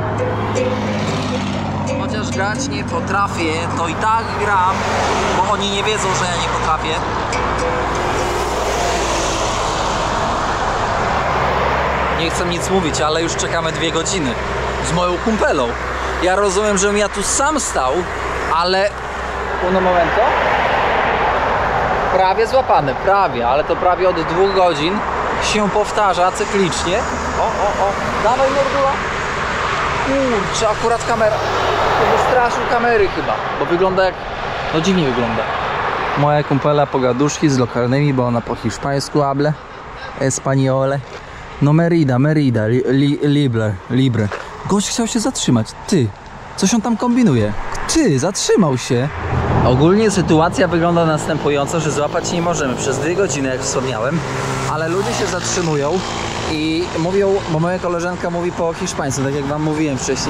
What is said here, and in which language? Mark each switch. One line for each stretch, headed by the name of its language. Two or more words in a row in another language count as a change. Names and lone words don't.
Polish: Chociaż grać nie potrafię, to i tak gram, bo oni nie wiedzą, że ja nie potrafię. Nie chcę nic mówić, ale już czekamy 2 godziny z moją kumpelą. Ja rozumiem, żebym ja tu sam stał, ale...
Spanish: Uno momento.
Polish: Prawie złapany, prawie, ale to prawie od 2 godzin się powtarza cyklicznie. O, dawaj, Mordula. Kurczę, akurat kamera. To wystraszył kamery chyba, bo wygląda jak... No dziwnie wygląda. Moja kumpela pogaduszki z lokalnymi, bo ona po hiszpańsku
Spanish: hable españole. No Merida, Libre.
Polish: Gość chciał się zatrzymać. Ty, coś on tam kombinuje. Ty, zatrzymał się. Ogólnie sytuacja wygląda następująco, że złapać nie możemy przez 2 godziny, jak wspomniałem, ale ludzie się zatrzymują i mówią, bo moja koleżanka mówi po hiszpańsku, tak jak wam mówiłem wcześniej.